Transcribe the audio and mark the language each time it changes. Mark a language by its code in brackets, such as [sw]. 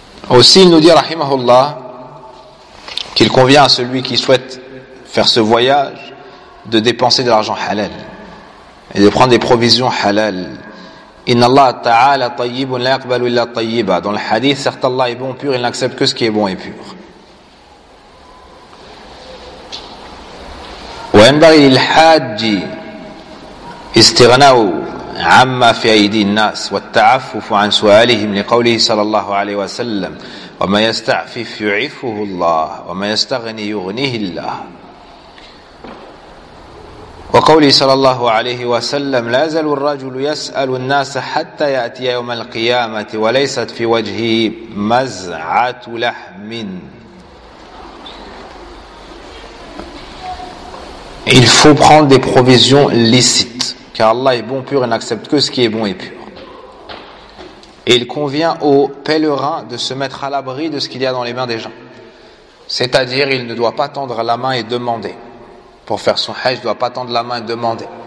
[fr] Aussi, il nous dit, rahimahullah, qu'il convient à celui qui souhaite faire ce voyage de dépenser de l'argent halal et de prendre des provisions halal. [ar] Inna Allah ta'ala tayyibun la yaqbalu illa tayyiba. [fr] Dans le hadith, certes Allah est bon pur, il n'accepte que ce qui est bon et pur. [ar] وينبغي للحاج استغناء عما في أيدي الناس والتعفف عن سؤالهم لقوله صلى الله عليه وسلم: وما يستعفف يعفه الله وما يستغني يغنيه الله. وقوله صلى الله عليه وسلم: لا يزال الرجل يسأل الناس حتى يأتي يوم القيامة وليست في وجهه مزعة لحم. [fr] Il faut prendre des provisions licites, car Allah est bon pur et n'accepte que ce qui est bon et pur. Et il convient aux pèlerins de se mettre à l'abri de ce qu'il y a dans les mains des gens. C'est-à-dire, il ne doit pas tendre la main et demander. Pour faire son hajj, il ne doit pas tendre la main et demander.